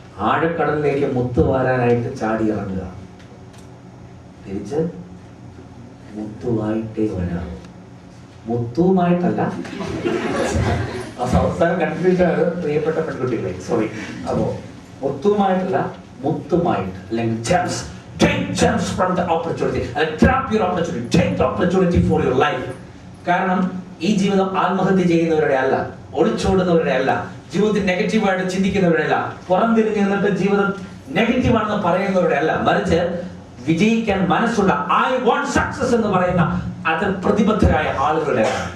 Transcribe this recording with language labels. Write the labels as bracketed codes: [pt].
[ml] ആഴക്കടലിലേക്ക് മുത്ത് വാരാനായിട്ട് ചാടി ഇറങ്ങുക, തിരിച്ച് മുത്തുവായിട്ടേ വരാം. മുത്തുമായിട്ടല്ല, അവസാനം കൺഫ്യൂഷനാണ് പ്രിയപ്പെട്ട പെൺകുട്ടികളെ, സോറി. അപ്പോ മുത്തുമായിട്ടല്ല, മുത്തുമായിട്ട്, അല്ലെങ്കിൽ gems. [en] Take gems from the opportunity and grab your opportunity. Take the opportunity for your life. [ml] കാരണം ഈ ജീവിതം ആത്മഹത്യ ചെയ്യുന്നവരുടെ അല്ല, ഒളിച്ചോടുന്നവരുടെ അല്ല, ജീവിതത്തിൽ നെഗറ്റീവായിട്ട് ചിന്തിക്കുന്നവരുടെ അല്ല, പുറം തിരിഞ്ഞു നിന്നിട്ട് ജീവിതം നെഗറ്റീവാണെന്ന് പറയുന്നവരുടെ അല്ല, മറിച്ച് വിജയിക്കാൻ മനസ്സുള്ള [en] I want success [ml] എന്ന് പറയുന്ന അതിൽ പ്രതിബദ്ധരായ ആളുകളുടെ.